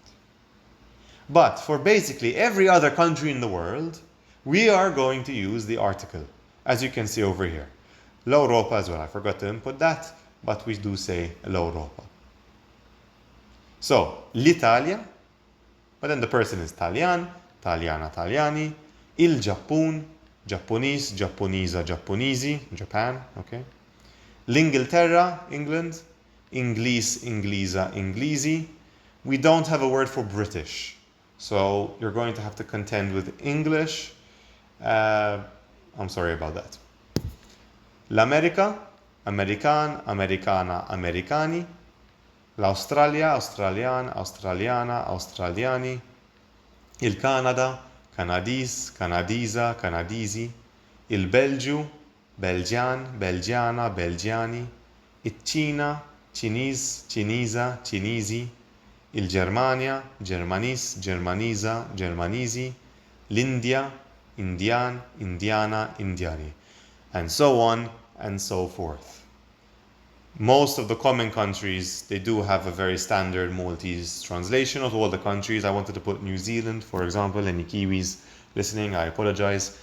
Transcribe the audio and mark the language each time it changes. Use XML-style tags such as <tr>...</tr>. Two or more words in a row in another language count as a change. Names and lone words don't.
<en>But for basically every other country in the world, we are going to use the article, as you can see over here. L-Europa as well, I forgot to input that, but we do say l-Europa. So, l'Italia, but then the person is</en> <mt>Taljan, Taljana, Taljani, il-Ġappun, Ġappuniż, Ġappuniża, Ġappuniżi,</mt> <en>Japan, okay.</en> <mt>L'Ingilterra, England, Ingliż, Ingliża, Ingliżi.</mt> <en>We don't have a word for British, so you're going to have to contend with English. I'm sorry about that.</en> <mt>L'America, American, Americana, Americani. L'Australia, Australian, Australiana, Australiani. Il-Canada, Canadis, Canadiza, Canadizi. Il-Belġu, Belġan, Belġana, Belġani. Il-Ċina, Ċiniż, Ċiniża, Ċiniżi. Il-Ġermanja, Ġermanis, Ġermaniża, Ġermaniżi. L'India, Indian, Indiana, Indiani.</mt> <en>And so on and so forth. Most of the common countries, they do have a very standard Maltese translation. Not all the countries. I wanted to put New Zealand, for example. Any Kiwis listening, I apologize.</en>